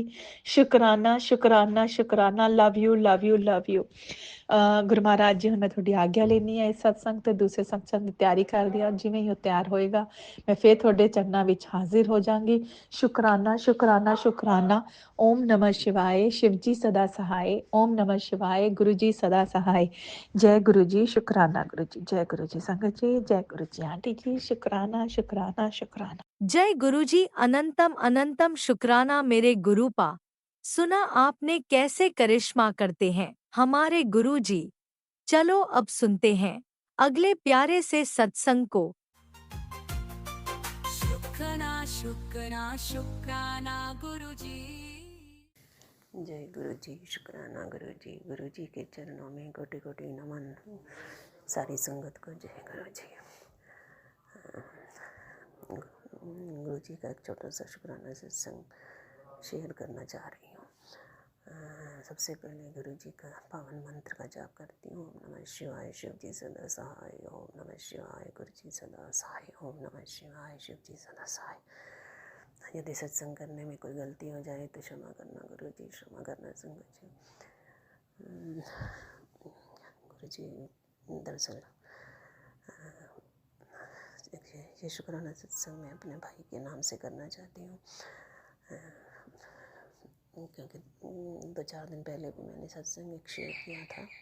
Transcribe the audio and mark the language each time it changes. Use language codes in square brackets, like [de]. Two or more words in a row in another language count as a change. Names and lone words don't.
[pa] ਸ਼ੁਕਰਾਨਾ ਸ਼ੁਕਰਾਨਾ ਸ਼ੁਕਰਾਨਾ, [en] love you love you love you. [pa] ਗੁਰੂ ਮਹਾਰਾਜ ਜੀ ਹੁਣ ਮੈਂ ਤੁਹਾਡੀ ਆਗਿਆ ਲੈਣੀ ਹੈ ਇਸ ਸਤਸੰਗ ਤੇ ਦੂਸਰੇ ਸਤਸੰਗ ਦੀ ਤਿਆਰੀ ਕਰਦੀ ਹਾਂ। ਜਿਵੇਂ ਹੀ ਉਹ ਤਿਆਰ ਹੋਏਗਾ ਮੈਂ ਫਿਰ ਤੁਹਾਡੇ ਚਰਨਾਂ ਵਿੱਚ ਹਾਜ਼ਰ ਹੋ ਜਾਵਾਂਗੀ। ਸ਼ੁਕਰਾਨਾ ਸ਼ੁਕਰਾਨਾ ਸ਼ੁਕਰਾਨਾ। [hi] ਓਮ ਨਮः शिवाय, शिव जी सदा सहाय। ओम नमः शिवाय, गुरु जी सदा सहाय। जय गुरु जी, शुकराना गुरु जी, जय गुरु जी संगत जी, जय गुरु जी आंटी जी, शुकराना शुकराना शुकराना। जय गुरुजी, अनंतम अनंतम शुक्राना मेरे गुरु पा। सुना आपने कैसे करिश्मा करते हैं हमारे गुरुजी। चलो अब सुनते हैं अगले प्यारे से सत्संग को। शुक्राना शुक्राना शुक्राना गुरुजी। जय गुरु जी, शुक्राना गुरु जी के चरणों में कोटि कोटि नमन। सारी संगत को जय गुरु जी। गुरु जी का एक छोटा सा शुक्राना सत्संग शेयर करना चाह रही हूँ। सबसे पहले गुरु जी का पावन मंत्र का जाप करती हूँ। ओम नमः शिवाय, शिव जी सदा सहाय। ओम नमः शिवाय, गुरु जी सदा सहाय। ओम नमः शिवाय, शिव जी सदा सहाय। यदि सत्संग करने में कोई गलती हो जाए तो क्षमा करना गुरु जी, क्षमा करना संगत जी। गुरु जी दरअसल ये शुक्राना सत्संग मैं अपने भाई के नाम से करना चाहती हूँ, क्योंकि 2-4 दिन पहले भी मैंने सत्संग एक शेयर किया था।